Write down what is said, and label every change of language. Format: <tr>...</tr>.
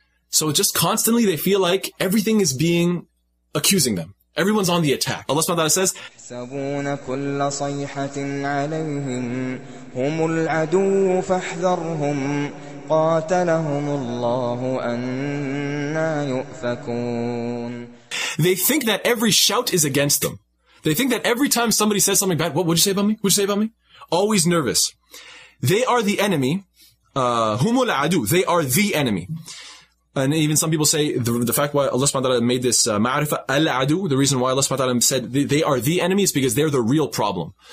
<en>So just constantly they feel like everything is being accusing them. Everyone's on the attack. Allah subhanahu wa ta'ala says,</en> <ar>يحسبون كل صيحة عليهم هم العدو فاحذرهم قاتلهم الله أنى يؤفكون.</ar> <en>They think that every shout is against them. They think that every time somebody says something bad, what would you say about me? What'd you say about me? Always nervous. They are the enemy. Humul adu. They are the enemy. And even some people say the fact why Allah subhanahu wa ta'ala made this ma'rifah al-adu, the reason why Allah subhanahu wa ta'ala said they are the enemy is because they're the real problem.</en>